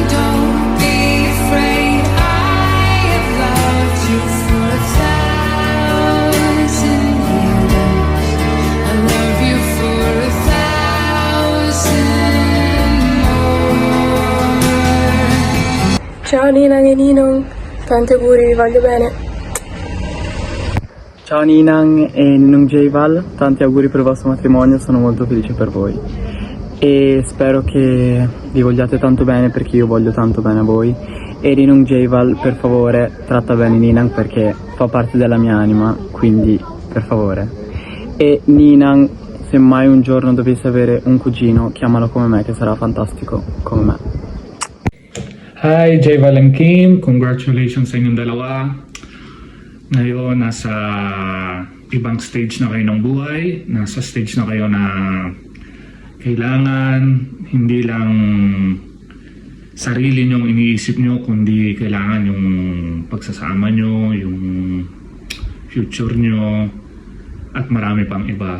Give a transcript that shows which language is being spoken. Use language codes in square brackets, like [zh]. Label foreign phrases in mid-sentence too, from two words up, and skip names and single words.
[en] Don't be afraid. I have loved you for 1,000 years. I love you for 1,000 more. [it] Ciao Ninang e Ninong, tanti auguri, vi voglio bene. Ciao Ninang e Ninong J-Val, tanti auguri per il vostro matrimonio, sono molto felice per voi e spero che vi vogliate tanto bene perché io voglio tanto bene a voi. E Ninong J-Val, per favore tratta bene Ninang perché fa parte della mia anima, quindi per favore. E Ninang, se mai un giorno dovessi avere un cugino, chiamalo come me che sarà fantastico come me. [en] Hi, J-Val and Kim. [tl] Congratulations sa inyong dalawa. Ngayon, nasa ibang stage na kayo ng buhay. Nasa stage na kayo na kailangan hindi lang sarili nyong iniisip nyo, kundi kailangan yung pagsasama nyo, yung future nyo, at marami pang iba.